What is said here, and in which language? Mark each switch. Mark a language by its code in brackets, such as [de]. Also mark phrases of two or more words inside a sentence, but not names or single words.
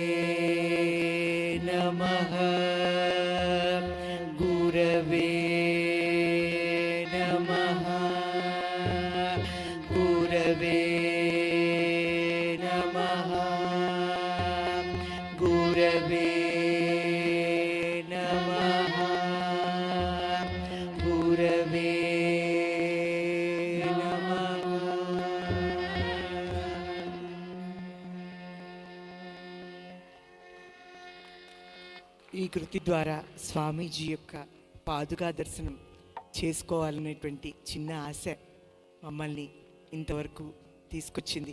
[sa] नमः गुरवे नमः गुरवे नमः गुरवे नमः गुरवे [te] ఈ కృతి ద్వారా స్వామీజీ యొక్క పాదుకా దర్శనం చేసుకోవాలనేటువంటి చిన్న ఆశ మమ్మల్ని ఇంతవరకు తీసుకొచ్చింది.